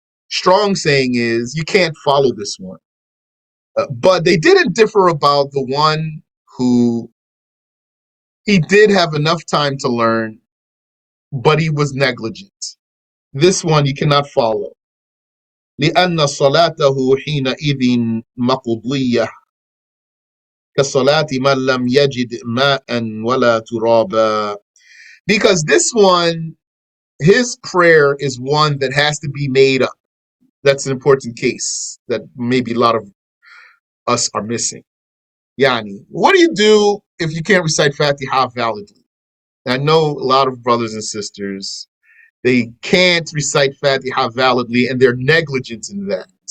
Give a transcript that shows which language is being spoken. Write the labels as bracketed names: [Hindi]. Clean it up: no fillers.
[English] Strong saying is you can't follow this one. But they didn't differ about the one who he did have enough time to learn, but he was negligent. This one you cannot follow. [Arabic] لأن صلاته حينئذ مقضية كصلاة من لم يجد ماء ولا ترابا. [English] Because this one, his prayer is one that has to be made up. That's an important case that maybe a lot of us are missing. Yani, what do you do if you can't recite Fatiha validly? I know a lot of brothers and sisters, they can't recite Fatiha validly and they're negligent in that.